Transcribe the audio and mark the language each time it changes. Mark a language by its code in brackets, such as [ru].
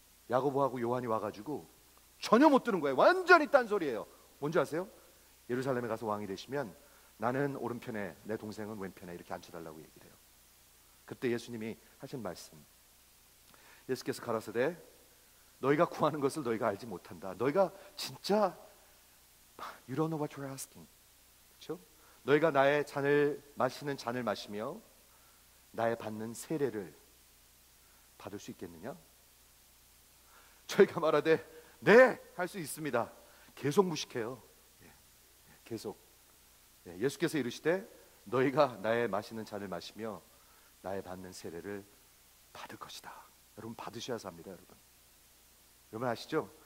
[ko] 야고보하고 요한이 와가지고 전혀 못 듣는 거예요. 완전히 딴소리예요. 뭔지 아세요? 예루살렘에 가서 왕이 되시면 나는 오른편에 내 동생은 왼편에 이렇게 앉혀달라고 얘기를 해요. 그때 예수님이 하신 말씀, 예수께서 가라사대 너희가 구하는 것을 너희가 알지 못한다. 너희가 진짜 [en] You don't know what you're asking. [ko] 그렇죠? 너희가 나의 잔을 마시는 잔을 마시며 나의 받는 세례를 받을 수 있겠느냐? 저희가 말하되 네, 할 수 있습니다. 계속 무식해요. 계속. 예수께서 이르시되 너희가 나의 마시는 잔을 마시며 나의 받는 세례를 받을 것이다. 여러분 받으셔야 삽니다. 여러분 아시죠?